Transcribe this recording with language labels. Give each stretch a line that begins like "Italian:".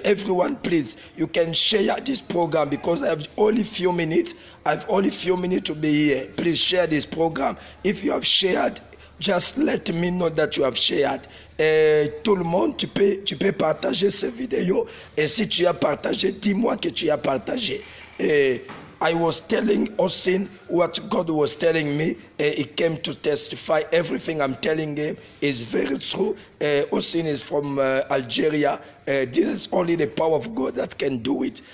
English: Everyone please, you can share this program because I have only few minutes. I have only few minutes to be here. Please share this program. If you have shared, just let me know that you have shared.
French: Tout le monde, tu peux partager cette vidéo. Et si tu as partagé, dis-moi que tu as partagé.
English: I was telling Austin what God was telling me. He came to testify. Everything I'm telling him is very true. Austin is from Algeria. This is only the power of God that can do it.